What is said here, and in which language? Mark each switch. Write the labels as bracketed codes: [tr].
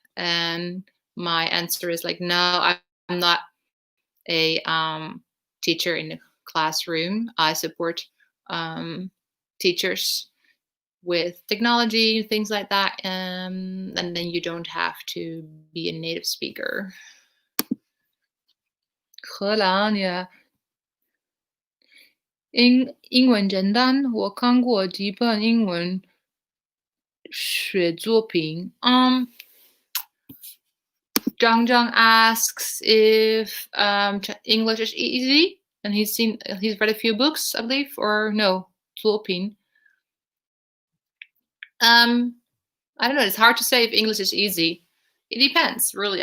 [en] And my answer is like, no, I'm not a teacher in the classroom. I support teachers with technology, things like that, and then you don't have to be a native speaker. [zh] 荷兰 yeah. 英文简单，我看过几本英文学作品。 [en] Zhang Zhang asks if English is easy, and he's read a few books, I believe, or no, 作品. I don't know. It's hard to say if English is easy. It depends, really.